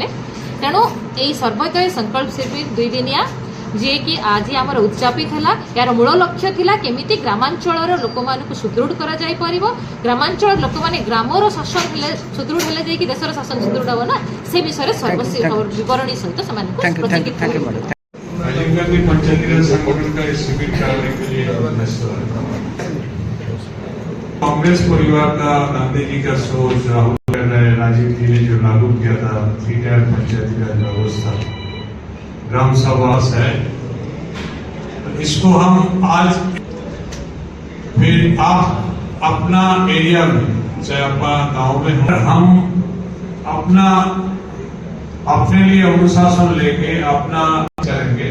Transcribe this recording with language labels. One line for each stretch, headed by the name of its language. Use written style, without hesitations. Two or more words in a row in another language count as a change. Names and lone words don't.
Odia: ତେଣୁ ଏହି ସର୍ବୋଦୟ ସଂକଳ୍ପ ଶିବିର 2 ଦିନିଆ ଯିଏକି ଆଜି ଆମର ଉଦ୍ଯାପିତ ହେଲା, ଏହାର ମୂଳ ଲକ୍ଷ୍ୟ ଥିଲା କେମିତି ଗ୍ରାମାଞ୍ଚଳର ଲୋକମାନଙ୍କୁ ସୁଦୃଢ଼ କରାଯାଇପାରିବ। ଗ୍ରାମାଞ୍ଚଳ ଲୋକମାନେ ଗ୍ରାମର ଶାସନ ହେଲେ ସୁଦୃଢ଼ ହେଲେ ଯାଇକି ଦେଶର ଶାସନ ସୁଦୃଢ଼ ହେବ ନା, ସେ ବିଷୟରେ ବିବରଣୀ ସହିତ ସେମାନଙ୍କୁ
English: thank you.
Hindi: राजीव गांधी पंचायतीराज संगठन का इस शिविर कराने के लिए कांग्रेस परिवार का गांधी जी का सोच राहुल राजीव जी ने जो लागू किया था 3 टायर पंचायतीराज व्यवस्था ग्राम सभा है, तो इसको हम आज फिर आप अपना एरिया में चाहे अपना गांव में हम अपने लिए अनुशासन लेके अपना करेंगे।